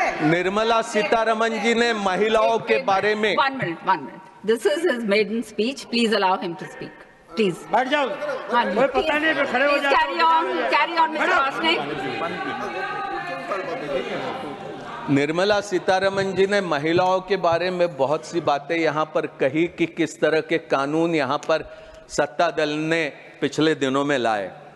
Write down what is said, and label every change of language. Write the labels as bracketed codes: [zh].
[hi] निर्मला सीतारमण जी ने महिलाओं के बारे में [en] one minute. This is his maiden speech. Please allow him to speak. Please. [hi] बैठ जाओ, कोई पता नहीं है, खड़े हो जाओ। [en] Carry on, Mr. Vasnik. [hi] Nirmala Sitharaman ji ने महिलाओं के बारे में बहुत सी बातें यहां पर कही कि किस तरह के कानून यहां पर सत्ता दल ने पिछले दिनों में लाए।